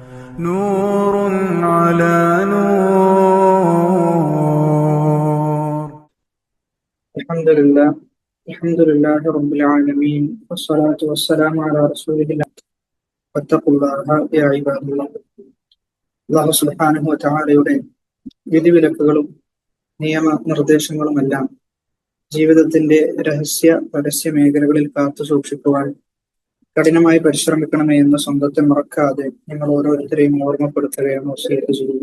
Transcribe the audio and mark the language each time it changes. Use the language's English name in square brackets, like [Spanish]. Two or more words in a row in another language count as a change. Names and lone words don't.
[Arabic] نور على نور. الحمد لله رب العالمين والصلاة والسلام على رسول الله واتقوا الله يا عباد الله. الله سبحانه [Malayalam] വ തആലയുടെ വിധിവിലക്കുകളും നിയമനിർദ്ദേശങ്ങളുമെല്ലാം ജീവിതത്തിന്റെ രഹസ്യ പരസ്യ മേഖലകളിൽ കാത്തു സൂക്ഷിക്കുവാൻ കഠിനമായി പരിശ്രമിക്കണമേ എന്ന സ്വന്തത്തെ മറക്കാതെ നിങ്ങൾ ഓരോരുത്തരെയും ഓർമ്മപ്പെടുത്തുകയാണ് വസിയത്ത് ചെയ്യുന്നത്.